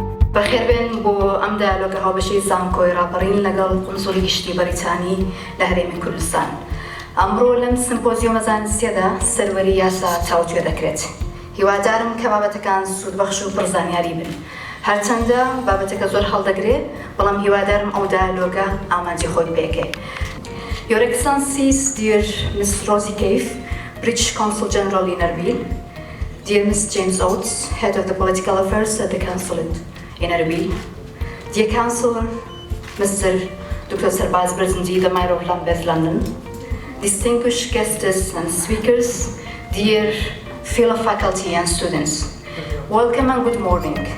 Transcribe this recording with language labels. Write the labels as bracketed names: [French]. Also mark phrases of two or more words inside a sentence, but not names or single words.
[Central Kurdish] بەخێربێن بۆ ئەم دایالۆگە هاوبەشەی زانکۆی راپەڕین لەگەڵ قونسوڵی گشتی بەریتانی لە هەرێمی کوردستان. ئەمڕۆ لەم سمپۆزیۆمە زانستیەدا سەروەری یاسا چاوتوێ دەکرێت. هیوادارم کە بابەتەکان سوودبەخش و پڕزانیاری بن. هەرچەندە بابەتەکە زۆر هەڵدەگرێت، بەڵام هیوادارم ئەو دایالۆگە ئامانجی خۆی پێکەی. [English] Your Excellencies, dear Ms. Rosie Cave, British Consul General in Erbil, dear Ms. James Oates, Head of the Political Affairs at the Consulate in Erbil, dear Councillor, Mr. Dr. Sarbaz Brzezinji, the Mayor of Lambeth, London, distinguished guests and speakers, dear fellow faculty and students, welcome and good morning.